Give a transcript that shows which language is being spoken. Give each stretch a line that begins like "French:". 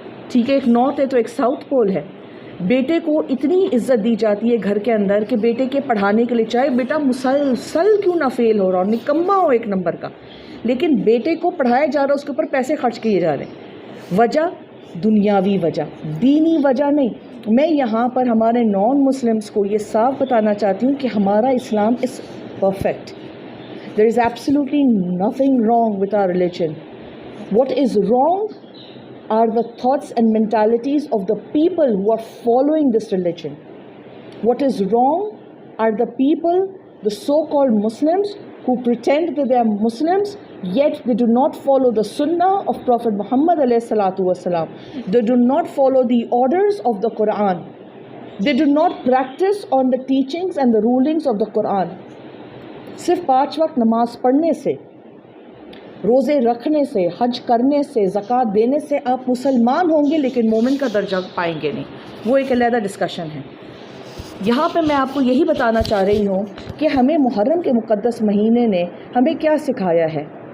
Urdu: ٹھیک ہے، ایک نارتھ ہے تو ایک ساؤتھ پول ہے. بیٹے کو اتنی عزت دی جاتی ہے گھر کے اندر کہ بیٹے کے پڑھانے کے لیے، چاہے بیٹا مسلسل کیوں نہ فیل ہو رہا ہو، نکما ہو ایک نمبر کا، لیکن بیٹے کو پڑھایا جا رہا ہے، اس کے اوپر پیسے خرچ کیے جا رہے ہیں. وجہ دنیاوی وجہ، دینی وجہ نہیں. میں یہاں پر ہمارے نان مسلمس کو یہ صاف بتانا چاہتی ہوں کہ ہمارا اسلام
English: Is perfect. There is absolutely nothing wrong with our religion. What is wrong are the thoughts and mentalities of the people who are following this religion. What is wrong are the people, the so-called Muslims, who pretend that they are Muslims, yet they do not follow the sunnah of Prophet Muhammad alayhi salatu wasalam. They do not follow the orders of the Quran. They do not practice on the teachings and the rulings of the Quran.
Urdu: صرف 5 وقت نماز پڑھنے سے، روزے رکھنے سے، حج کرنے سے، زکوٰۃ دینے سے آپ مسلمان ہوں گے لیکن مومن کا درجہ پائیں گے نہیں. وہ ایک علیحدہ ڈسکشن ہے. یہاں پہ میں آپ کو یہی بتانا چاہ رہی ہوں کہ ہمیں محرم کے مقدس مہینے نے ہمیں کیا سکھایا ہے.